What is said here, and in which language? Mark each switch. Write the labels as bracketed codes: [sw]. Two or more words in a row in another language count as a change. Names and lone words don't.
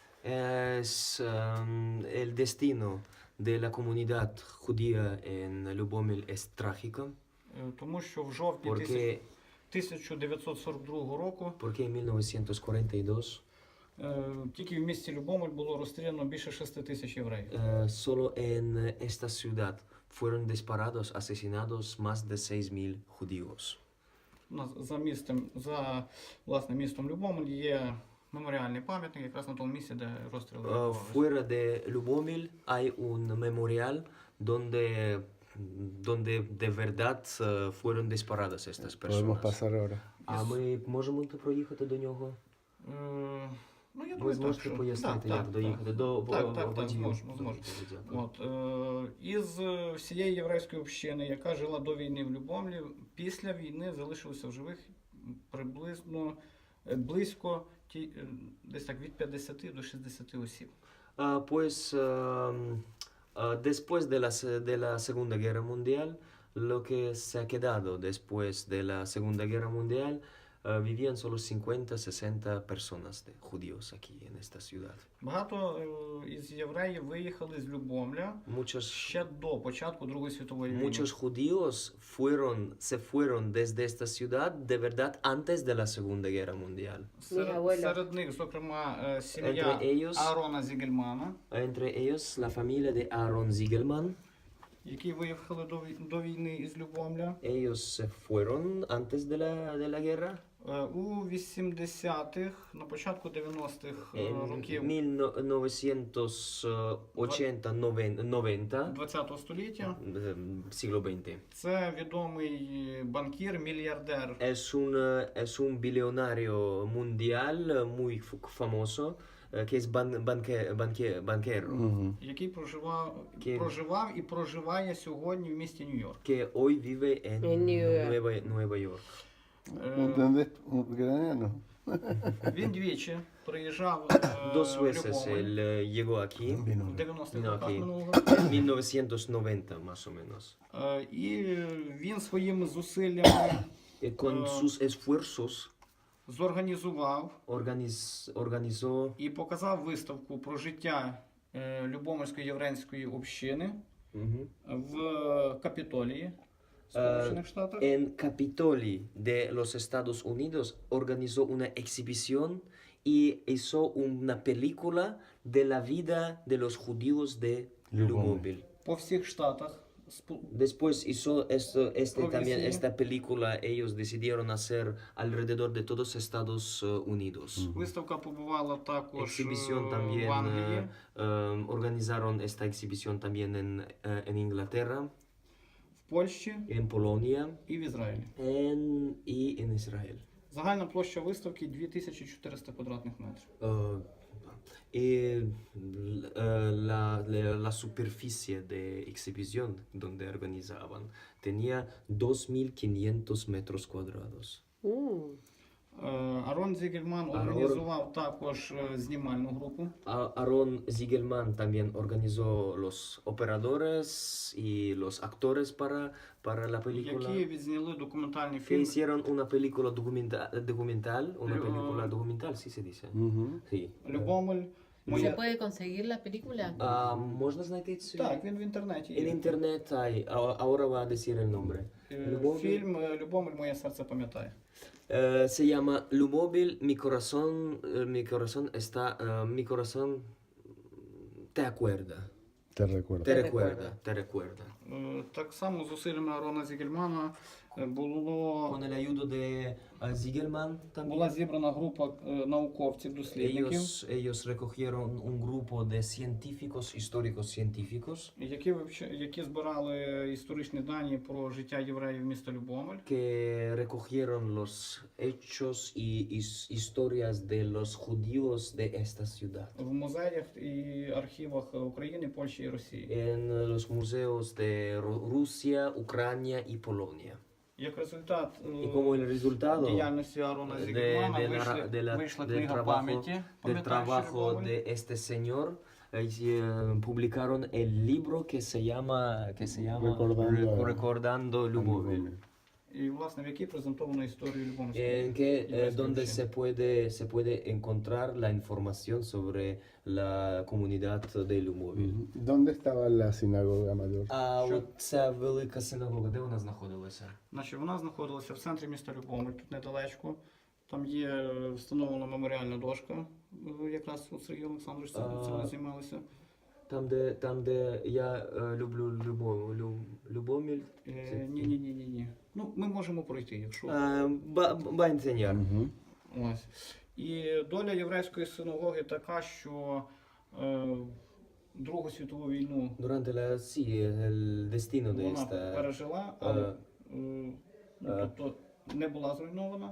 [es] El destino de la comunidad judía en Lubomel es trágico [uk] Тому що в жовтні [es] porque, [uk] 1942 року [es] porque en 1942 [uk] тільки в місті Любомль було розстріляно більше 6 тисяч євреїв. [es] solo en esta ciudad fueron disparados, asesinados más de 6.000 judíos. [uk] За власне містом Любомль є меморіальний пам'ятник якраз на тому місці, де розстріли відбувалися. [es] Fuera de Lubomel hay un memorial donde de verdad fueron disparadas estas Podemos personas. pasar ahora. [uk] А ми можемо проїхати до нього? Ну, я Ви думаю, зможете що... пояснити, як доїхати до Так, водію? зможемо. Дякую. От, із всієї єврейської общини, яка жила до війни в Любомлі, після війни залишилося в живих приблизно близько десь так від 50 до 60 осіб. [es] Pues después de la Segunda Guerra Mundial, lo que se ha quedado después de la Segunda Guerra Mundial, vivían solo 50-60 personas de judíos aquí en esta ciudad. [uk] Багато із євреїв виїхали з Любомля ще до початку Другої світової війни. [es] Muchos judíos se fueron desde esta ciudad de verdad antes de la Segunda Guerra Mundial. [uk] Серед них, зокрема, сім'я [es] Entre ellos- [uk] Аарона Зігельмана, [es] Entre ellos la familia de Aaron Ziegelman. [uk] які виїхали до війни із Любомля. [es] Ellos se fueron antes de la guerra. [uk] У 80-х, на початку 90-х [es] En [uk] років [es] 1980-90, [uk] 20-го століття [es] siglo XX. [uk] це відомий банкір, мільярдер, [es] Es un billonario mundial muy famoso que es banquero, Ujú. [uk] який проживав і проживає сьогодні в місті Нью-Йорк. [es] que hoy vive en En New York. Nueva York. ¿Entendés? Ucraniano. [uk] Він двічі приїжджав [es] Dos [uk] в [es] veces [uk] Любомль [es] él llegó aquí [uk] в 90-х [es] No, [uk] роках [es] aquí. [uk] минулого. [es] en 1990 más o menos. [uk] І він своїми зусиллями [es] Con sus esfuerzos [uk] зорганізував [es] organizó [uk] і показав виставку про життя Любомльської єврейської общини ujú, в Капітолії Сполучених Штатах. [es] en Capitoli de los Estados Unidos organizó una exhibición y hizo una película de la vida de los judíos de Lubomel. [uk] По всіх штатах. [es] Después hizo también Progresivo. esta película, ellos decidieron hacer alrededor de todos Estados Unidos. [uk] Виставка побувала також [es] Exhibición [uk] в [es] también, [uk] Англії, [es] organizaron esta exhibición también en Inglaterra, [uk] в Польщі [es] en Polonia [uk] і в Ізраїлі. [es] y en Israel. [uk] Загальна площа виставки 2400 квадратних метрів. [es] La superficie de exhibición donde organizaban tenía 2500 metros cuadrados. [uk] Арон Зігельман організував також знімальну групу, [es] Aaron Ziegelman también organizó los operadores y los actores para la película. [uk] які відзняли документальний [es] Que [uk] фільм [es] hicieron una película documental, sí se dice. Ujú. Sí. [uk] Любомель. [es] ¿Se [uk] Моя... [es] puede conseguir la película? [uk] ¿Можно знайти цю? Так, він в інтернеті [es] En [uk] є. [es] internet hay, ahora va a decir el nombre. Lubomil, [uk] Фільм «Любомель. Моє серце пам'ятає». [es] se llama Lubomil, mi corazón está, mi corazón te acuerda, Te recuerdo. te recuerda. [uk] Так само зусиллями Арона Зігельмана було [es] Con el ayuda de Ziegelman [uk] була [es] también. [uk] зібрана група науковців, дослідників, [es] Ellos recogieron un grupo de científicos, históricos científicos, [uk] які збирали історичні дані про життя євреїв міста Любомель. [es] que recogieron los hechos y historias de los judíos de esta ciudad. [uk] В музеях і архівах України, Польщі і Росії. [es] En los museos de Rusia, Ucrania y Polonia. [uk] Як результат [es] Y como el resultado [uk] діяльності Арона Зігельмана вийшла книга пам'яті. [es] del trabajo de este señor, publicaron el libro que se llama Recordando Lubomel. [uk] І, власне, в якій презентовано історію Любомельської [es] En que donde se puede encontrar la información sobre la comunidad de Lubomel. Ujú. ¿Dónde estaba la sinagoga mayor? [uk] А от ця велика синагога, де вона знаходилася? Значить, вона знаходилася в центрі міста Любомель, тут недалечко. Там є встановлена меморіальна дошка, якраз у Сергій Олександрович цим займалися. Там, де я люблю Любомель. Ні. Ну, ми можемо пройти, якщо. [es] Va a enseñar. Ujú. [uk] Ось. І доля єврейської синагоги така, що Другу світову війну [es] Durante el destino de [uk] вона [es] esta. [uk] пережила, але тобто не була зруйнована.